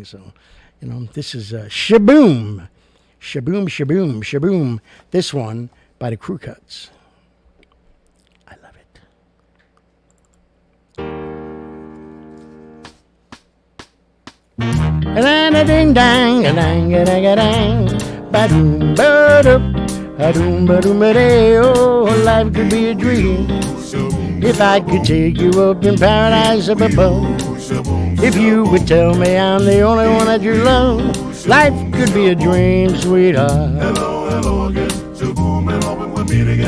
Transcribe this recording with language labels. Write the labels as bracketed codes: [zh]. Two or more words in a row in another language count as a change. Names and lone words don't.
[en] So, this is Shaboom. Shaboom, Shaboom, Shaboom. This one by the Crew Cuts. I love it. A-ding-dang, a-dang, a-dang, ba-doom, ba-doom. Oh, life could be a dream if I could take you up in paradise up above. If you would tell me I'm the only one that you love, life could be a dream, sweetheart. Hello again. Shaboom, and hoping we'll meet again.